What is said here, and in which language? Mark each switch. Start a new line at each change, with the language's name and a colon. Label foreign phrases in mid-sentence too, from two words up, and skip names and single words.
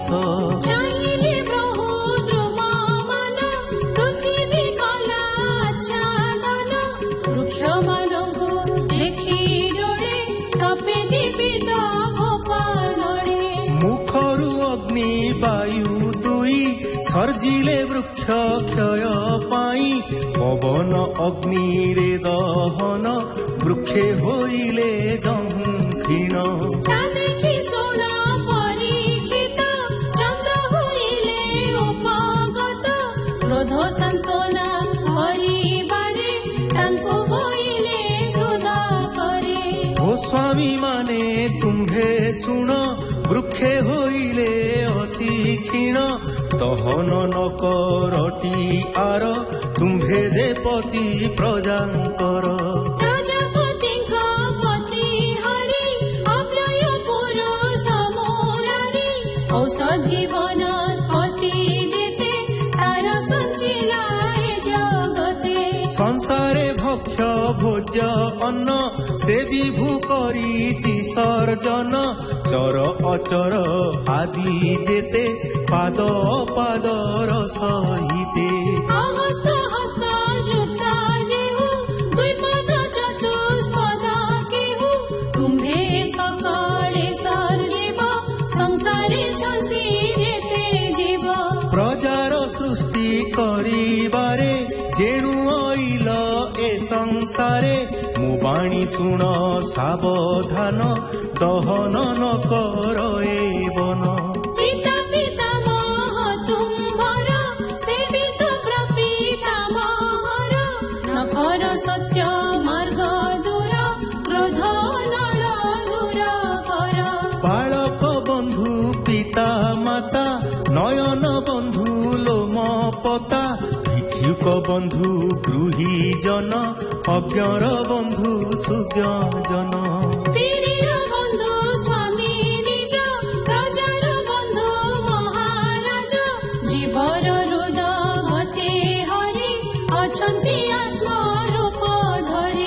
Odia: ଚାହିଲେ ପ୍ରଭୁ ଦ୍ରୁମମାନ ପୃଥ୍ୱୀ କଲା ଆଚ୍ଛାଦନ। ବୃକ୍ଷ ମାନଙ୍କୁ ଦେଖି ଡୋଳେ ତପେ ଦୀପିତ ଗୋପାଳନେ। ମୁଖରୁ ଅଗ୍ନି ବାୟୁ ଦୁଇ ସର୍ଜିଲେ ବୃକ୍ଷ କ୍ଷୟ ପାଇ। ପବନ ଅଗ୍ନିରେ ଦହନ ବୃକ୍ଷେ ହୋଇଲେ ଜଂଖୀଣ। ତା ଦେଖି ସୋଣ ପରୀକ୍ଷିତ ଚନ୍ଦ୍ର ହୋଇଲେ ଉପଗତ। କ୍ରୋଧ ସାନ୍ତ୍ୱନା କରିବାରେ ତାଙ୍କୁ ବୋଇଲେ ସୁଧା କରେ। ଓ ସ୍ୱାମୀ ମାନେ ତୁମ୍ଭେ ଶୁଣ ବୃକ୍ଷେ ହୋଇଲେ ଅତି କ୍ଷୀଣ। ଦହନ ନ କରଟି ଆର ତୁମ୍ଭେ ଯେ ପତି ପ୍ରଜାଙ୍କର। ପ୍ରଜାପତିଙ୍କ ପତି ହରି ଅବ୍ୟୟ ପୁରୁଷ ମୁରାରି। ଔଷଧି ବନସ୍ପତି ଯେତେ ତାର ସଞ୍ଚିଲାଏ ଜଗତେ। ସଂସାରେ ଭକ୍ଷ ଭୋଜ୍ୟ ଅନ୍ନ ସେ ବିଭୂ କରିଛି ସର୍ଜନ। ଚର ଅଚର ଆଦି ଯେତେ ପାଦ ପାଦର ସହିତେ। ହସ୍ତ ହସ୍ତ ଜୁତା ଯେହୁ ଦ୍ୱିପଦ ଚତୁଷ୍ପଦ କେହୁ। ତୁମ୍ଭେ ସକାଳେ ସର୍ଜିବ ସଂସାରେ ଛନ୍ତି ଯେତେ ଜୀବ। ପ୍ରଜାର ସୃଷ୍ଟି କରିବାରେ ଯେଣୁ ଆଇଲ ଏ ସଂସାରେ। ମୋ ବାଣୀ ଶୁଣ ସାବଧାନ ଦହନ ନ କର ଏ ବନ। ପିତା ପିତାମହ ତୁମ୍ଭର ସେବିତ ପ୍ରପିତାମହର। ନ କର ସତ୍ୟ ମାର୍ଗ ଦୂର କ୍ରୋଧ ନଳ ଦୂର କର। ବାଳକ ବନ୍ଧୁ ପିତା ମାତା ନୟନ ବନ୍ଧୁ ଲୋମ ପତା। ଭିକ୍ଷୁକ ବନ୍ଧୁ ଗୃହୀ ଜନ ଅଜ୍ଞର ବନ୍ଧୁ ସୁଜ୍ଞଜନ ସ୍ତ୍ରୀର ବନ୍ଧୁ ସ୍ୱାମୀ ନିଜ ପ୍ରଜାର ବନ୍ଧୁ ମହାରାଜ ଜୀବର ହୃଦ ଗତେ ହରି ଅଛନ୍ତି ଆତ୍ମରୂପ ଧରି